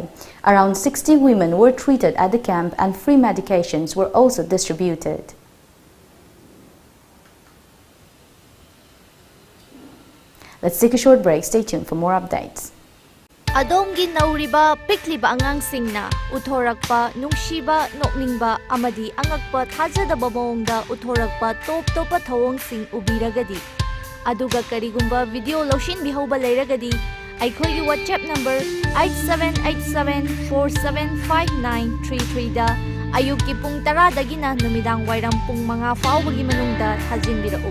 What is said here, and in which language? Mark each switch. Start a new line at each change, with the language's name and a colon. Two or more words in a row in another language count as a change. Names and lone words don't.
English: Around 60 women were treated at the camp and free medications were also distributed. Let's take a short break. Stay tuned for more updates.
Manipuri: Adongi nauriba pikliba angangsingna uthorakpa nungshiba nokningba amadi angakpa thajadaba mawongda uthorakpa top topa thawong sing ubiragadi Aduga karigumba video loshin bihauba leiragadi ꯑꯩꯈꯣꯏꯒꯤ
English: WhatsApp number
Manipuri: 8787475933 da ayukki pung 10 dagina numidang wairam pung 5 faubagi manungda thajinbirau.